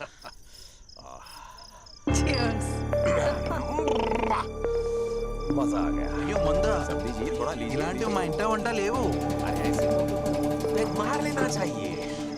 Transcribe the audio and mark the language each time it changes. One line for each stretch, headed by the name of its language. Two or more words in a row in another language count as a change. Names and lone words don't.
Hindi: मजा आ गया.
Telugu: అయ్యో మందా,
Hindi: सब लीजिए, थोड़ा लीजिए.
Telugu: ఇలాంటివి మా ఇంట వంట లేవు.
Hindi: अरे ऐसे मार लेना चाहिए.